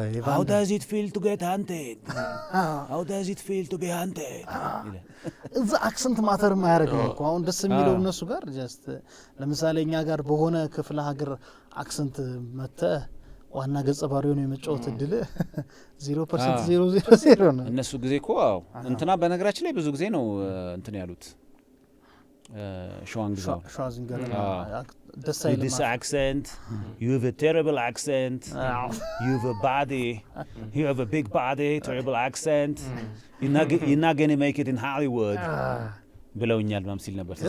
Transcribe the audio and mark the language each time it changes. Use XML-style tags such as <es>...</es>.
<en>How does it feel to get hunted? How does it feel to be hunted?</en> <am>እዛ አክሰንት ማተር ማያረገው እኮ አሁን ደስ የሚለው እነሱ ጋር ጀስት ለምሳሌ እኛ ጋር በሆነ ክፍለ ሀገር አክሰንት መተ ዋና ገጸ ባህሪውን የመጫወት እድል 0% 000 ነው እነሱ ጊዜ እኮ እንትና በነገራችን ላይ ብዙ ጊዜ ነው እንትን ያሉት</am> <en>Schwarzenegger this accent you have a terrible accent you have a body you have a big body terrible accent you're not going to make it in Hollywood</en> <am>ብለውኛል ማምሲል ነበር</am>